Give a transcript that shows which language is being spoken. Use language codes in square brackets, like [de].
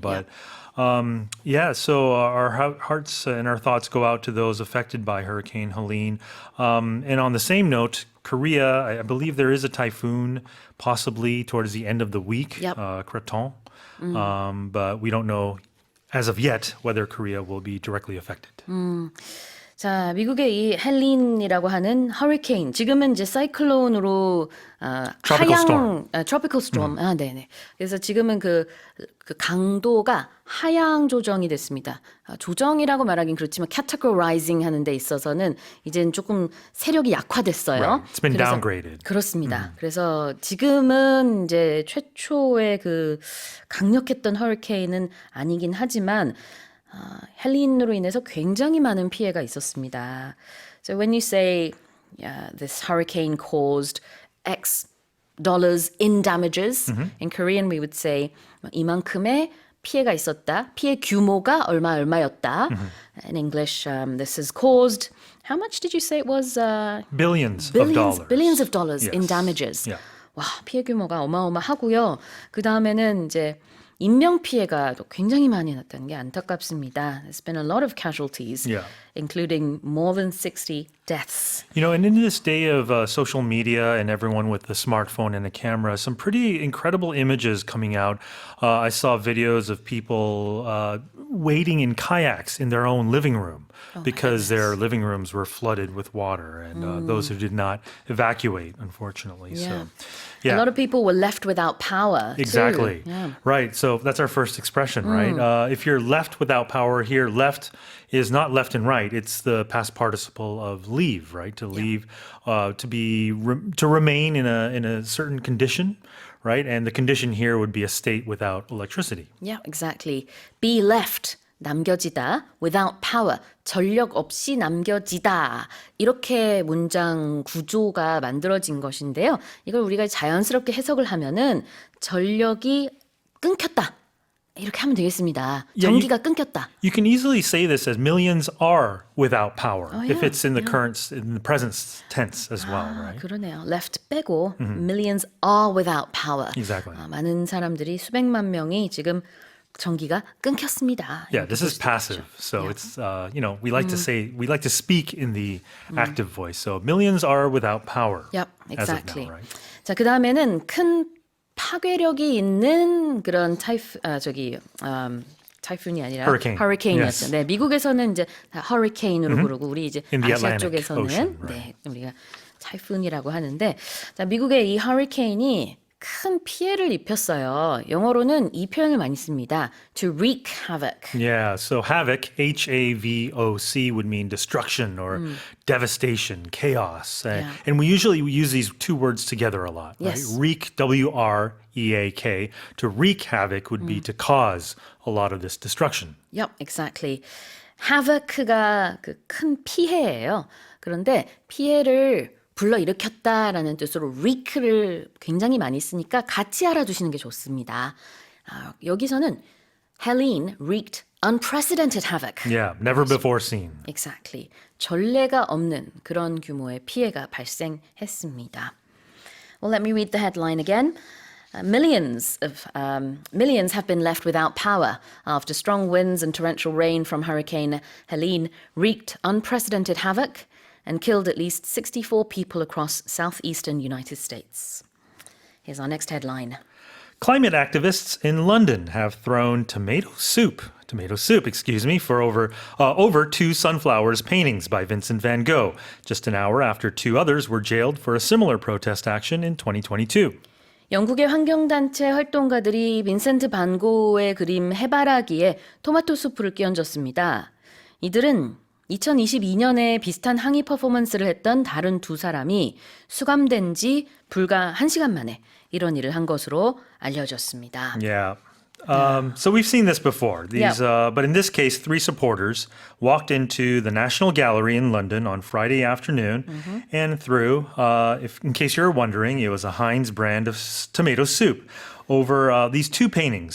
[en] But so our hearts and our thoughts go out to those affected by Hurricane Helene. And on the same note, Korea, I believe there is a typhoon possibly towards the end of the week, Kraton. But we don't know as of yet whether Korea will be directly affected. [ko] 자, 미국의 이 헬린이라고 하는 허리케인, 지금은 이제 사이클론으로 [en] Tropical storm. [ko] 트로피컬 스톰. 아, 네네. 그래서 지금은 그 강도가 하향 조정이 됐습니다. 조정이라고 말하긴 그렇지만 categorizing 하는 데 있어서는 이제는 조금 세력이 약화됐어요. [en] Right. It's been [ko] 그래서- [en] downgraded. [ko] 그렇습니다. 그래서 지금은 이제 최초의 그 강력했던 허리케인은 아니긴 하지만 헬린으로 인해서 굉장히 많은 피해가 있었습니다. [en] So when you say this hurricane caused X dollars in damages, in Korean we would say 이만큼의 피해가 있었다. [ko] 피해 규모가 얼마였다. [en] In English, this has caused. How much did you say it was? Billions of dollars. Billions of dollars in Yes. damages. Yeah. [ko] 와, 피해 규모가 어마어마하고요. 그 다음에는 이제 인명 피해가 또 굉장히 많이 났다는 게 안타깝습니다. [en] There's been a lot of casualties, Yeah. including more than 60 deaths. You know, and in this day of social media and everyone with the smartphone and a camera, some pretty incredible images coming out. I saw videos of people wading in kayaks in their own living room because their living rooms were flooded with water, and those who did not evacuate, unfortunately. Yeah. So, yeah. A lot of people were left without power. too. Exactly. Yeah. Right. So that's our first expression, right? If you're left without power here, left is not left and right. It's the past participle of leave, right? To leave, to remain in a certain condition, right? And the condition here would be a state without electricity. Yeah, exactly. Be left. 남겨지다. Without power. [ko] 전력 없이 남겨지다. 이렇게 문장 구조가 만들어진 것인데요. 이걸 우리가 자연스럽게 해석을 하면은 전력이 끊겼다. 이렇게 하면 되겠습니다. 전기가 끊겼다. [en] You can easily say this as millions are without power if yeah, it's in the in the present tense as well, right? [ko] 그러네요. [en] Left 빼고 millions are without power. Exactly. [ko] 많은 사람들이 수백만 명이 지금 전기가 끊겼습니다. [en] Yeah, this [ko] 볼 [en] is [ko] 수도 [en] passive. [ko] 있죠. [en] So it's, we like to say, we like to speak in the active voice. So millions are without power. Yep, as of exactly. now, right? [ko] 자, 그 다음에는 큰 파괴력이 있는 그런 타이푼이 아니라 [en] Hurricane. [ko] 허리케인이었죠. [en] Yes. [ko] 네, 미국에서는 이제 다 허리케인으로 부르고 우리 이제 [en] In the [ko] 아시아 [en] Atlantic [ko] 쪽에서는 [en] Ocean, right. [ko] 네, 우리가 타이푼이라고 하는데 자, 미국의 이 허리케인이 큰 피해를 입혔어요. 영어로는 이 표현을 많이 씁니다. [en] To wreak havoc. Yeah, so havoc, HAVOC, would mean destruction or devastation, chaos. Yeah. And we usually use these two words together a lot, right? Yes. Wreak, WREAK. To wreak havoc would be to cause a lot of this destruction. Yep, exactly. [ko] havoc가 그 큰 피해예요. 그런데 피해를 불러일으켰다라는 뜻으로 wreak를 굉장히 많이 쓰니까 같이 알아두시는 게 좋습니다. [en] 여기서는 Helene wreaked unprecedented havoc. Yeah, never before seen. Exactly. [ko] 전례가 없는 그런 규모의 피해가 발생했습니다. [en] Well, let me read the headline again. Millions have been left without power after strong winds and torrential rain from Hurricane Helene wreaked unprecedented havoc and killed at least 64 people across southeastern United States. Here's our next headline. Climate activists in London have thrown tomato soup, for over two sunflowers paintings by Vincent van Gogh, just an hour after two others were jailed for a similar protest action in 2022. [ko] 영국의 환경단체 활동가들이 빈센트 반 고흐의 그림 해바라기에 토마토 수프를 끼얹었습니다. 이들은 2022년에 비슷한 항의 퍼포먼스를 했던 다른 두 사람이 수감된 지 불과 1시간 만에 이런 일을 한 것으로 알려졌습니다. [en] Yeah. So we've seen this before. But in this case, three supporters walked into the National Gallery in London on Friday afternoon and threw, in case you're wondering, it was a Heinz brand of tomato soup over these two paintings.